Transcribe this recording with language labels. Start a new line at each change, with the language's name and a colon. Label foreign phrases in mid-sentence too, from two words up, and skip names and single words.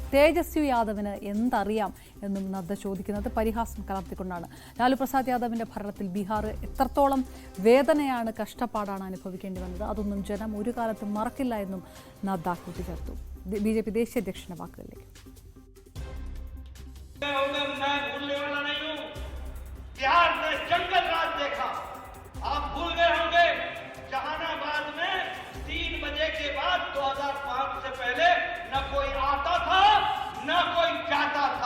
Malayalam: തേജസ്വി യാദവിന് എന്തറിയാം എന്നും നദ്ദ ചോദിക്കുന്നത് പരിഹാസം കലർത്തിക്കൊണ്ടാണ്. ലാലു പ്രസാദ് യാദവിൻ്റെ ഭരണത്തിൽ ബീഹാർ എത്രത്തോളം വേദനയാണ്, കഷ്ടപ്പാടാണ് അനുഭവിക്കേണ്ടി വന്നത്, അതൊന്നും ജനം ഒരു കാലത്തും മറക്കില്ല എന്നും നദ്ദ കൂട്ടിച്ചേർത്തു. BJP ദേശീയ അധ്യക്ഷന്റെ വാക്കുകളിലേക്ക്.
Hindi: बिहार ने जंगल राज देखा, आप भूल गए होंगे। जहानाबाद में 3 बजे के बाद 2005 से पहले न कोई आता था न कोई जाता था।